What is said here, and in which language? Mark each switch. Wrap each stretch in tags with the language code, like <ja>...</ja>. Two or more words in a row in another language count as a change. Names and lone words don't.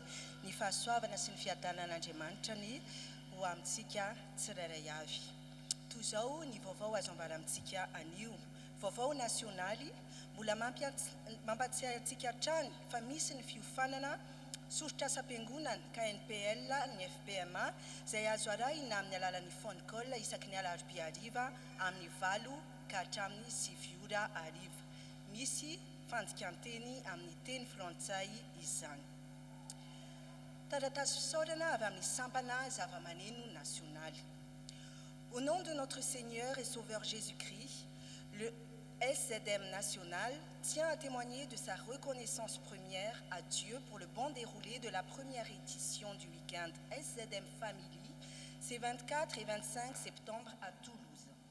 <mg>Ny fahasoavana sy ny fiadanan'Andriamanitra ny ho amintsika tsirairay avy. Toy izao ny vaovao azo ambara amintsika anio. Vaovao nasionaly mbola mampatsiahy antsika hatrany fa misy ny fiofanana soritra asa-piangonana KNPL ny FPMA izay azo arahina amin'ny alalan'ny phone-call isaky ny alarobia hariva amin'ny 8 ka hatramin'ny 9 ora hariva. Misy fandikan-teny amin'ny teny frantsay izany. Taratasy fisaorana avy amin'ny sampana zava-maneno nasionaly.</mg> <fr>Au nom de notre Seigneur et Sauveur Jésus-Christ, le SZM national tient à témoigner de sa reconnaissance première à Dieu pour le bon déroulé de la première édition du week-end SZM Family, ces 24 et 25 septembre à Toulouse.</fr>